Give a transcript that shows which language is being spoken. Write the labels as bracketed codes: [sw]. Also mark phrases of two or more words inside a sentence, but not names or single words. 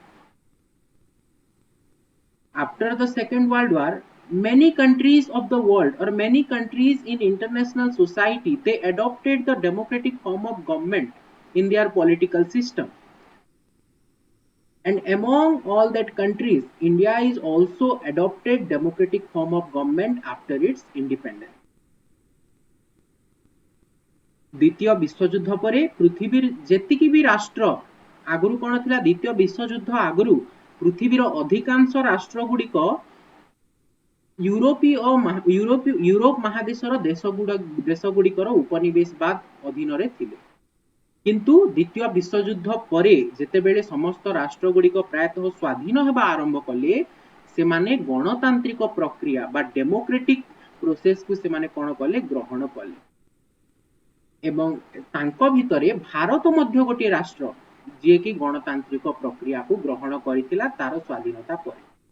[en] After the Second World War, many countries of the world or many countries in international society they adopted the democratic form of government in their political system. And among all that countries, India is also adopted democratic form of government after its independence. [or] ଦ୍ୱିତୀୟ ବିଶ୍ୱଯୁଦ୍ଧ ପରେ ପୃଥିବୀର ଯେତିକି ବି ରାଷ୍ଟ୍ର ଆଗରୁ କଣ ଥିଲା ଦ୍ୱିତୀୟ ବିଶ୍ୱଯୁଦ୍ଧ ଆଗରୁ ପୃଥିବୀର ଅଧିକାଂଶ ରାଷ୍ଟ୍ର ଗୁଡ଼ିକ ୟୁରୋପ ମହାଦେଶର ଦେଶ ଗୁଡ଼ିକର ଉପନିବେଶବାଦ ଅଧୀନ ରେ ଥିଲେ କିନ୍ତୁ ଦ୍ୱିତୀୟ ବିଶ୍ୱଯୁଦ୍ଧ ପରେ ଯେତେବେଳେ ସମସ୍ତ ରାଷ୍ଟ୍ର ଗୁଡ଼ିକ ପ୍ରାୟତଃ ସ୍ୱାଧୀନ ହେବା ଆରମ୍ଭ କଲେ ସେ ମାନେ ଗଣତାନ୍ତ୍ରିକ ପ୍ରକ୍ରିୟା ବା [en] democratic process [or] କୁ ସେ ମାନେ କଣ କଲେ ଗ୍ରହଣ କଲେ ଏବଂ ତାଙ୍କ ଭିତରେ ଭାରତ ମଧ୍ୟ ଗୋଟେ ରାଷ୍ଟ୍ର ଯେ କି ଗଣତାନ୍ତ୍ରିକ ପ୍ରକ୍ରିୟା କୁ ଗ୍ରହଣ କରିଥିଲା ତାର ସ୍ୱାଧୀନତା ପରେ.